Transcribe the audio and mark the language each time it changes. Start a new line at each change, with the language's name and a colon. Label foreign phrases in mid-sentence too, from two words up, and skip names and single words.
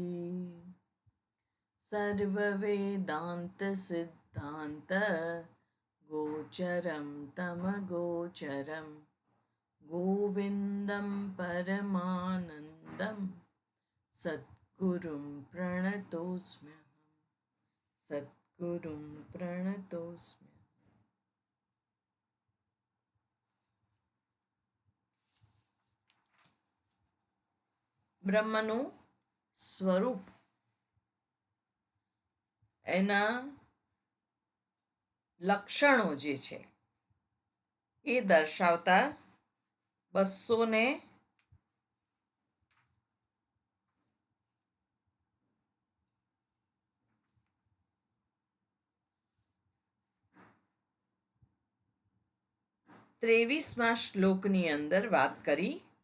Sanskrit: सर्ववेदान्तसिद्धान्त गोचरं तमगोचरं गोविन्दं परमानन्दं सद्गुरुं प्रणतोऽस्म्यहं सद्गुरुं प्रणतोऽस्म्यहम्।
Gujarati: બ્રહ્મનું સ્વરૂપ, એના લક્ષણો જે છે એ દર્શાવતા 223મા શ્લોકની અંદર વાત કરી.